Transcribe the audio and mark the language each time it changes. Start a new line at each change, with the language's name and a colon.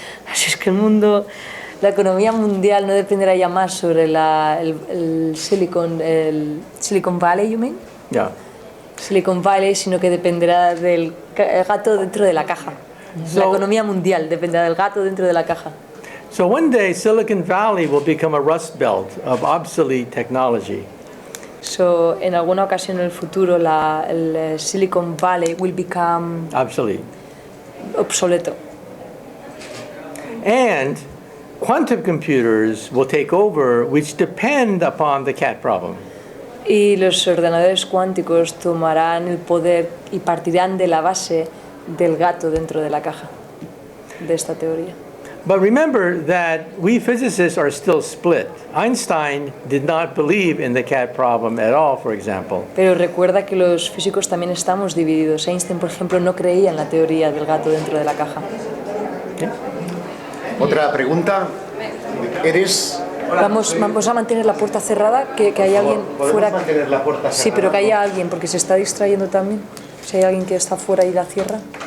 Spanish: Así es que la economía mundial no dependerá ya más sobre el Silicon Valley,
English: you mean? Yeah.
Spanish: Silicon Valley, sino que dependerá del gato dentro de la caja. La economía mundial dependerá del gato dentro de la caja.
English: So one day Silicon Valley will become a rust belt of obsolete technology.
Spanish: So, en alguna ocasión en el futuro el Silicon Valley
English: will become Obsolete.
Spanish: obsoleto.
English: And quantum computers will take over, which depend upon the cat problem.
Spanish: Y los ordenadores cuánticos tomarán el poder y partirán de la base del gato dentro de la caja, de esta teoría.
English: But remember that we physicists are still split. Einstein did not believe in the cat problem at all, for example.
Spanish: Pero recuerda que los físicos también estamos divididos. Einstein, por ejemplo, no creía en la teoría del gato dentro de la caja. Otra pregunta. ¿Eres...? Vamos a mantener la puerta cerrada, que haya alguien fuera. Mantener la puerta cerrada? Sí, pero que haya alguien, porque se está distrayendo también. Si hay alguien que está fuera y la cierra.